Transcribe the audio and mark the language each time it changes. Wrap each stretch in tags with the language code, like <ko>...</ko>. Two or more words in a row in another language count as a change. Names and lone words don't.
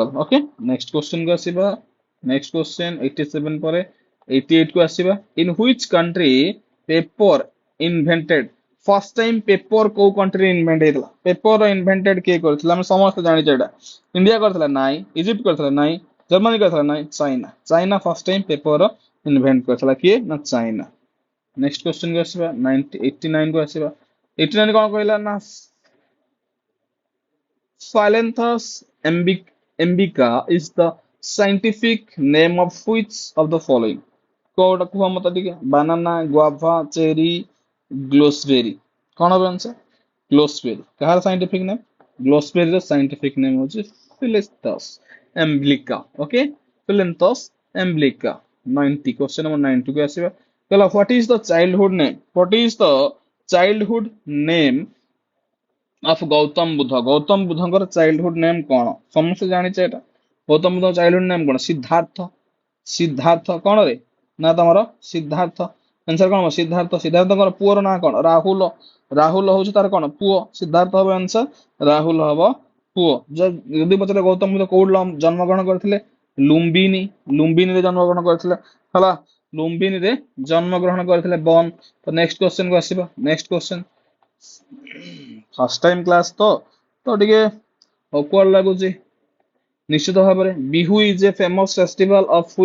<or>ଓକେ</or> <en>next question</en> <or>କୁ ଆସିବା</or> <en>next question</en> <or>87 ପରେ 88 କୁ ଆସିବା</or> <en>in which country paper invented first time</en> <or>ପେପର କୋଉ କଣ୍ଟ୍ରି ଇନଭେଣ୍ଟ ହେଇଥିଲା</or> <en>paper invented</en> <or>କିଏ କରିଥିଲା ଆମେ ସମସ୍ତେ ଜାଣିଛେ ଏଇଟା ଇଣ୍ଡିଆ କରିଥିଲା ନାଇଁ ଇଜିପ୍ଟ କରିଥିଲା ନାଇଁ ଜର୍ମାନୀ କରିଥିଲା ନାଇଁ ଚାଇନା</or> <en>first time paper invent</en> <or>କରିଥିଲା କିଏ ନା ଚାଇନା।</or> <en>next question</en> <or>କୁ ଆସିବା 89 କୁ ଆସିବା 89 କଣ କହିଲା ନା</or> <en>Phyllanthus embica is the scientific name of which of the following</en> <or>କୋଉଟା କୁହ ମତେ ଟିକେ</or> <en>banana guava cherry gooseberry</en> <or>କଣ ହବ</or> <en>answer gooseberry</en> <or>କାହାର</or> <en>scientific name</en> <or>ଗ୍ଲୋସବେରୀ ର</or> <en>scientific name</en> <or>ହଉଛି Phyllanthus emblica। ଓକେ Phyllanthus emblica 90</or> <en>question number</en> <or>90 କୁ ଆସିବା କହିଲା</or> <en>what is the childhood name of</en> <or>ଗୌତମ ବୁଦ୍ଧଙ୍କର</or> <en>childhood name</en> <or>କଣ ସମସ୍ତେ ଜାଣିଛେ ଏଟା ଗୌତମ ବୁଦ୍ଧଙ୍କ</or> <en>childhood name</en> <or>କଣ ସିଦ୍ଧାର୍ଥ କଣ ରେ ନା ତମର ସିଦ୍ଧାର୍ଥ ଆନ୍ସର କଣ ହବ ସିଦ୍ଧାର୍ଥଙ୍କର ପୁଅର ନାଁ କଣ ରାହୁଲ ହଉଛି ତାର କଣ ପୁଅ ସିଦ୍ଧାର୍ଥ ହବ ଆନ୍ସର ରାହୁଲ ହବ ପୁଅ ଯଦି ପଚାରେ ଗୌତମ ବୁଦ୍ଧ କୋଉଠି ଜନ୍ମଗ୍ରହଣ କରିଥିଲେ ଲୁମ୍ବିନୀରେ ଜନ୍ମଗ୍ରହଣ କରିଥିଲେ ହେଲା ଲୁମ୍ବିନୀରେ ଜନ୍ମଗ୍ରହଣ କରିଥିଲେ ବନ ତ</or> <en>next question</en> <or>କୁ ଆସିବା</or> <en>next question first time class</en> <or>ତ ଟିକେ ଅକ୍ୱାର୍ଡ ଲାଗୁଛି ନିଶ୍ଚିତ ଭାବରେ</or> <en>Bihu is a famous festival of</en>